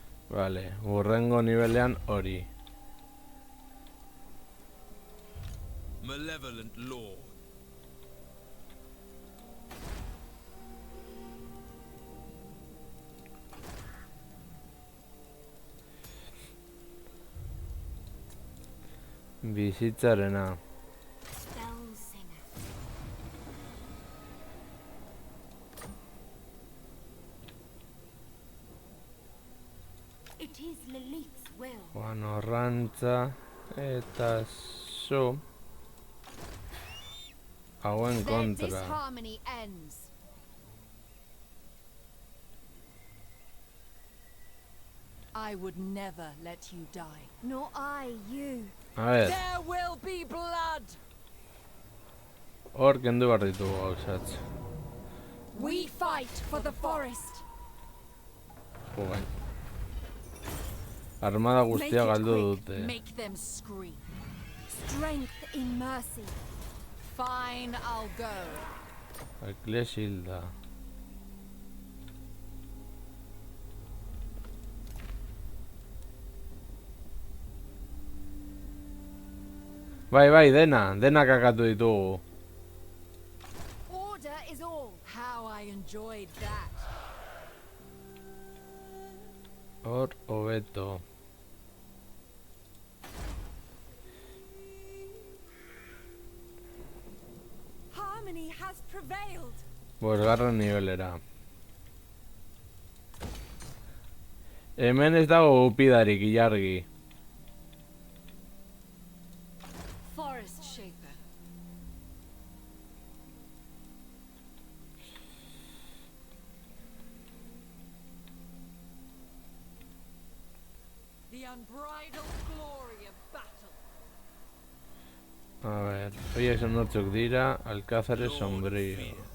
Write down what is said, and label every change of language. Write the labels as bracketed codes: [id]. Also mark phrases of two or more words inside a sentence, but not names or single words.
[eu] Vale, urrengo nivelean hori. [en] Malevolent Lord. [eu] Bizitzarena. [en] Spell singer. It is Lilith's will. [eu] Juan Orrantza eta zu hauen [en] Then this [eu] kontra. [en] harmony ends. I would never let you die. Nor I you. [es] A ver, [en] There will be blood! [eu] hor kendu behar ditugu gauzatz. [en] We fight for the forest. [eu] Jugain. Armada [en] Make [eu] guztia [en] it [eu] galdu [en] quick. [eu] dute. [en] Make them scream. Strength in mercy. Fine, I'll go. [eu] Eklesilda. Bai, dena kakatu ditugu. [en] Order is all. How I enjoyed that. [eu] Hor, hobeto. [en] Harmony has prevailed. [eu] Bosgarren nivelera. Hemen ez dago gupidarik, ilargi. [en] Forest Shaper. The unbridled glory of battle. [es] A ver, [eu] horiek zen nortzuk dira, [es] Alcázares sombrío.